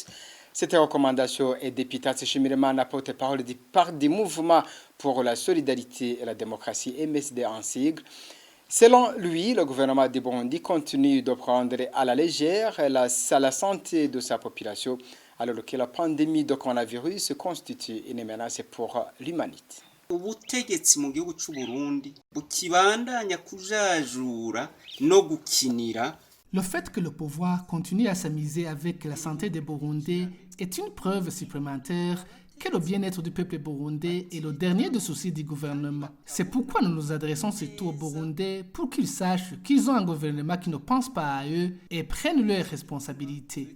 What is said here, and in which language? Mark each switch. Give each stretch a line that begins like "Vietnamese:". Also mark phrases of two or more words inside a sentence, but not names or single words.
French: Cette recommandation est d'Epitas Shimirimana, porte-parole du Parti Mouvement pour la solidarité et la démocratie, MSD en sigle. Selon lui, le gouvernement du Burundi continue de prendre à la légère la santé de sa population, alors que la pandémie de coronavirus constitue une menace pour l'humanité.
Rundi: Ubutegetsi mu gihugu cy'u Burundi bukibandanya kujajura no gukinira.
French: Le fait que le pouvoir continue à s'amuser avec la santé des Burundais est une preuve supplémentaire que le bien-être du peuple burundais est le dernier des soucis du gouvernement. C'est pourquoi nous nous adressons surtout aux Burundais pour qu'ils sachent qu'ils ont un gouvernement qui ne pense pas à eux et prennent leurs responsabilités.